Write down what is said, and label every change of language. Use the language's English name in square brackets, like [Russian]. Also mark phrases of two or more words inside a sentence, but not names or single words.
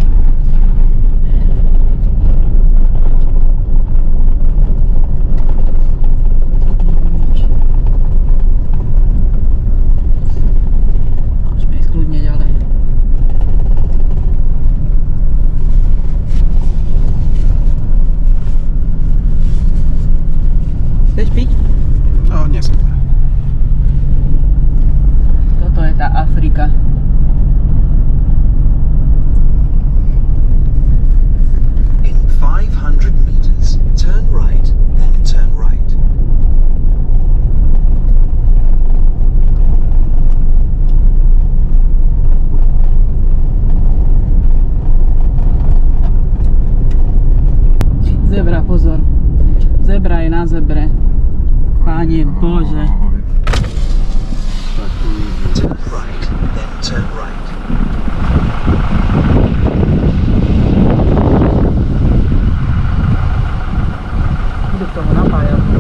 [Slovak] Môžeme ísť kľudne ďalej. Chceš piť? No, nie som. Toto je tá Afrika. [English] In 500 meters, turn right, then turn right. [Slovak] Zebra, pozor. Zebra je na zebre. Páne Bože. [English] Turn right, then turn right. [Slovak] Idú k tomu napájať.